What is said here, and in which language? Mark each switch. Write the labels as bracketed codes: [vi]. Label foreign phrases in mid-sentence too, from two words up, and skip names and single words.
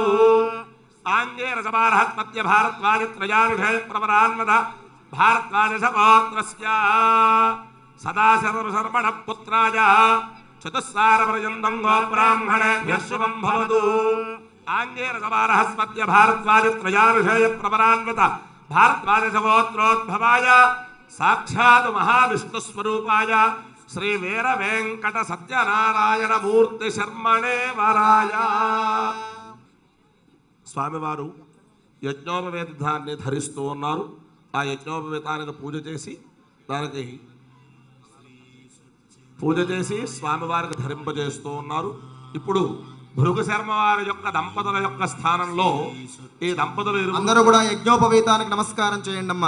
[sa] आंगेरसमाहस्पत्य भारद्वाज त्रयाविषय प्रवरान्वित भारद्वाजस गोत्रस्य सदाशिव शर्मण पुत्राय चतुस्सागरपर्यन्तं गोब्राह्मणेभ्यः शुभं भवतु. आंगेरसमाहस्पत्य भारद्वाज त्रयाविषय प्रवरान्वित भारद्वाजस गोत्रोद्भवाय साक्षात् महाविष्णुस्वरूपाय श्री वीर वेंकट सत्यनारायण मूर्ति शर्मणे वराय. [te] స్వామివారు యజ్ఞోపవేతాన్ని ధరిస్తూ ఉన్నారు. ఆ యజ్ఞోపవేతానికి పూజ చేసి స్వామివారికి ధరింపజేస్తూ ఉన్నారు. ఇప్పుడు భృగు శర్మ వారి యొక్క దంపతుల యొక్క స్థానంలో ఈ దంపతులు అందరూ కూడా యజ్ఞోపవేతానికి నమస్కారం చేయండి అమ్మా.